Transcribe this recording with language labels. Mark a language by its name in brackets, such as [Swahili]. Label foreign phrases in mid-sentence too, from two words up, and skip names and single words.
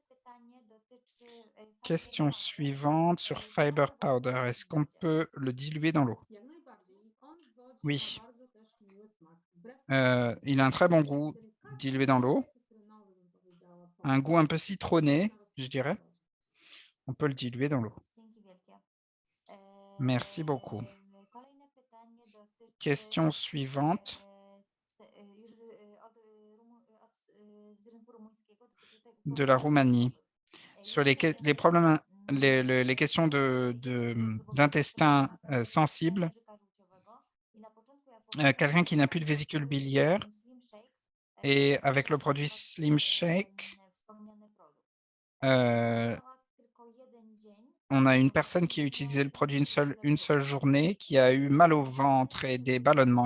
[French] Question suivante sur Fiber Powder. Est-ce qu'on peut le diluer dans l'eau? Oui. Il a un très bon goût dilué dans l'eau. un goût un peu citronné, je dirais. On peut le diluer dans l'eau. [Polish] Dzięki wielkie. [French] Merci beaucoup. [Polish] Kolejne pytanie dotyczy [French] Question suivante [Polish] już z rynku rumuńskiego dotyczy tego [French] de la Roumanie. Sur les problèmes, les questions d'intestin sensible. Quelqu'un qui n'a plus de vésicule biliaire et avec le produit Slim Shake, on a une personne qui a utilisé le produit une seule journée, qui a eu mal au ventre et des ballonnements.